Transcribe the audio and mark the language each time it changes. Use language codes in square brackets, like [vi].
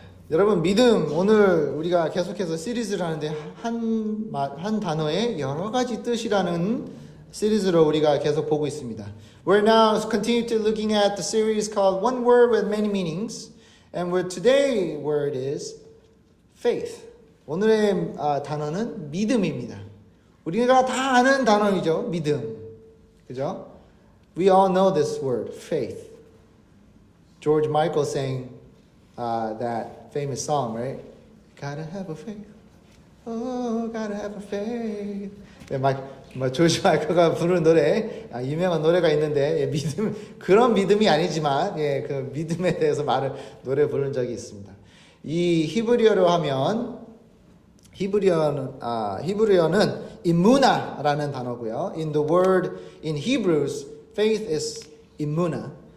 [ko] 여러분 믿음 오늘 우리가 계속해서 시리즈를 하는데 한 단어에 여러 가지 뜻이라는 시리즈로 우리가 계속 보고 있습니다. [en] We're now continue to looking at the series called One Word with Many Meanings, and today's word is faith. [ko] 오늘의 단어는 믿음입니다. 우리가 다 아는 단어이죠, 믿음. 그죠? [en] We all know this word, faith. George Michael sang that famous song, right? Gotta have a faith. Oh, gotta have a faith. [ko] 네, 조지 마이클가 부르는 노래, 유명한 노래가 있는데, 믿음, 그런 믿음이 아니지만, 그 믿음에 대해서 노래 부른 적이 있습니다. 이 히브리어로 하면, 히브리어는 이무나라는 단어고요. [en] In the word, in Hebrews, faith is imuna.